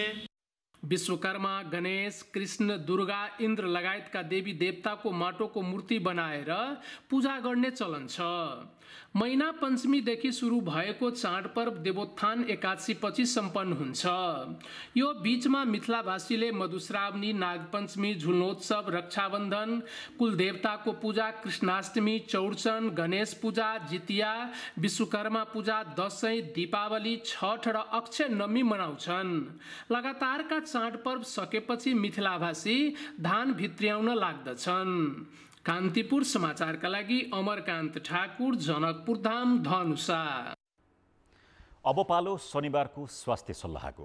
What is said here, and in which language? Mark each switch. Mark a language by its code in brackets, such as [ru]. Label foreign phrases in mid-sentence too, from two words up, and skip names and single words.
[ne] विश्वकर्मा, गणेश, कृष्ण, दुर्गा, इन्द्र लगायतका देवी देवताको माटोको मूर्ति बनाएर पूजा गर्ने चलन छ। महिना पञ्चमीदेखि सुरु भएको चाडपर्व देवोत्थान एकादशीपछि सम्पन्न हुन्छ। यो बीचमा मिथिलावासीले मधुश्रावणी, नागपञ्चमी, झुल्नोत्सव, रक्षाबन्धन, कुलदेवताको पूजा, कृष्णाष्टमी, चौरचन, गणेश पूजा, जितिया, विश्वकर्मा पूजा, दशैं, दीपावली, छठ र अक्षय नवमी मनाउँछन्। लगातारका चाडपर्व सकेपछि मिथिलावासी धान भित्र्याउन लाग्दछन्। कान्तिपुर समाचारका लागि अमरकान्त ठाकुर, जनकपुर धाम, धनुषा। अब पालो शनिबारको स्वास्थ्य सल्लाहको।